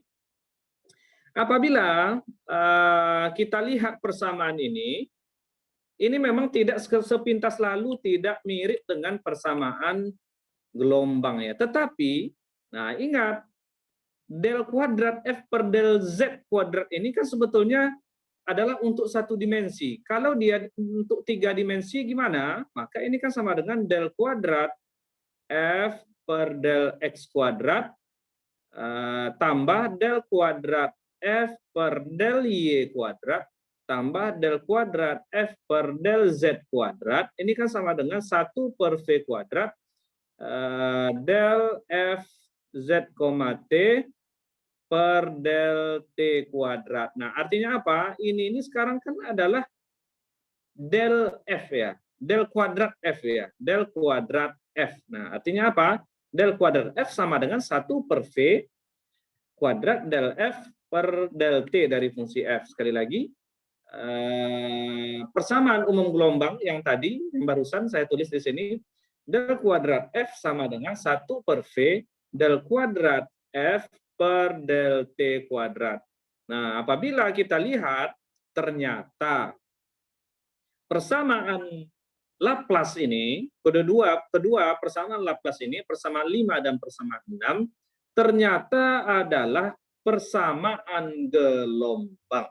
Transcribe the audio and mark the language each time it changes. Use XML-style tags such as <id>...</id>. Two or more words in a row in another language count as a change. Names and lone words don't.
<id>Apabila kita lihat persamaan ini memang tidak sepintas lalu tidak mirip dengan persamaan gelombang ya. Tetapi, nah ingat, del kuadrat F per del Z kuadrat ini kan sebetulnya adalah untuk satu dimensi. Kalau dia untuk 3 dimensi gimana? Maka ini kan sama dengan del kuadrat F per del X kuadrat tambah del kuadrat F per del Y kuadrat tambah del kuadrat F per del Z kuadrat. Ini kan sama dengan 1 per V kuadrat del F Z, T per del T kuadrat. Nah, artinya apa? Ini sekarang kan adalah del F ya. Del kuadrat F ya. Del kuadrat F. Nah, artinya apa? Del kuadrat F sama dengan 1 per V kuadrat del F per del T dari fungsi F. Sekali lagi, persamaan umum gelombang yang tadi, yang barusan saya tulis di sini, del kuadrat F sama dengan 1 per V del kuadrat F per del T kuadrat. Nah, apabila kita lihat, ternyata persamaan Laplace ini, kedua persamaan Laplace ini, persamaan 5 dan persamaan 6, ternyata adalah persamaan gelombang.</id>